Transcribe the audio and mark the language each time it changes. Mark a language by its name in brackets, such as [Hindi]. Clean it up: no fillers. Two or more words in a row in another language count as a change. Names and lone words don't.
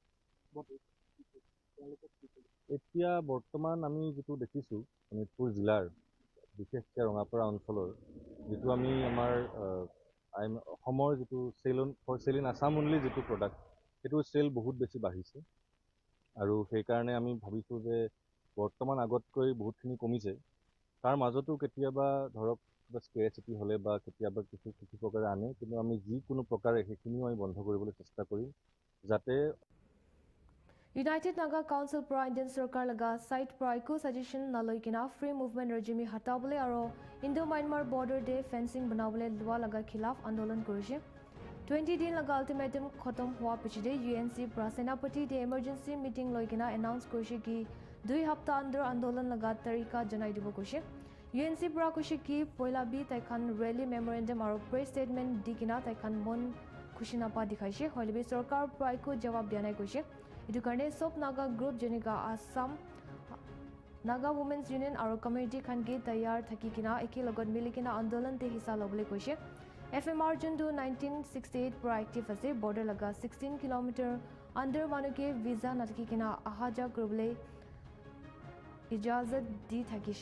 [Assamese] এতিয়া বৰ্তমান আমি যিটো দেখিছোঁ শোণিতপুৰ জিলাৰ বিশেষকৈ ৰঙাপাৰা অঞ্চলৰ যিটো আমি আমাৰ অসমৰ যিটো [English] sell in Assam only [Assamese] যিটো প্ৰডাক্ট সেইটো চেল বহুত বেছি বাঢ়িছে আৰু সেইকাৰণে আমি ভাবিছোঁ যে বৰ্তমান আগতকৈ বহুতখিনি কমিছে। তাৰ মাজতো কেতিয়াবা ধৰক কিবা স্কেৰেচিটি হ'লে বা কেতিয়াবা কিছু প্ৰকাৰে আনে, কিন্তু আমি যিকোনো প্ৰকাৰে সেইখিনিও আমি বন্ধ কৰিবলৈ চেষ্টা কৰিম যাতে [Naga Pidgin] United Naga Council pra Indian Sarkar laga site pra eco suggestion naloikina free movement regime hatabole aro Indo-Myanmar border de fencing banabole lwa laga khilaf andolan korise. 20 din laga ultimatum khatam hua pichide UNC pra senapati de emergency meeting loikina announce korise ki 2 hafta under andolan laga tarika janai dibo koise. UNC pra koise ki poila bi taikhan rally memorandum aro press statement dikina taikhan mon khushina pa dikhaise hoilebi sarkar pra eco jawab dianai koise. Itu karne sob Naga group jenika Assam Naga Women's Union aro community khan ge tayar thaki kina eki logot milikina andolan te hisa lobole koise. FMR jundu 1968 proactive ase border laga 16 km under manuke visa nathaki kina ahaja koribole ijazat di thakise.